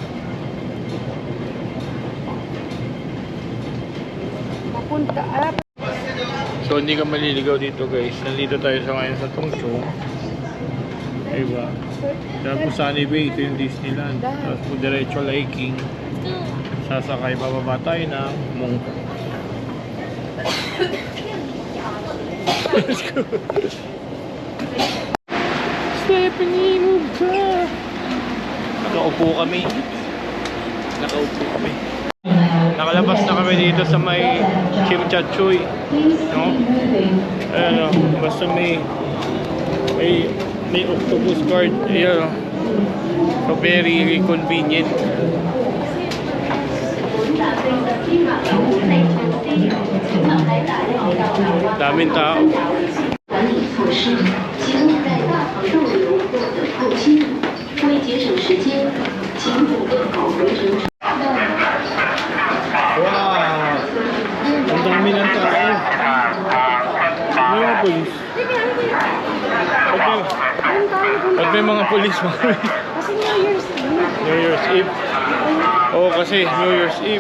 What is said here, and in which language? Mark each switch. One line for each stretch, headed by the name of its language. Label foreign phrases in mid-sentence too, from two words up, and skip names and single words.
Filipino: Papunta. So, hindi ka maliligaw dito guys. Nandito tayo sa ngayon sa Tongchong. Diba? Tapos Sunny Bay, ito yung Disneyland. Tapos po diretso Liking. Sasakay, bababa tayo ng Mong.
English: Let's go.
Filipino: Stephanie, move ka! Nakaupo kami. Nakalabas na kami dito sa may Chimchachoy. No? Ayan o, basta may octopus guard. Ayan o. So
English: very convenient.
Filipino: Daming tao.
Chinese: 管理措施集中在大堂逗留或等候期，为节省时间，请准备好回程。
Filipino: Wow! Ang dami ng tao. May mga polis. Pag may mga polis, Kasi New Year's Eve. Oo, kasi New Year's Eve.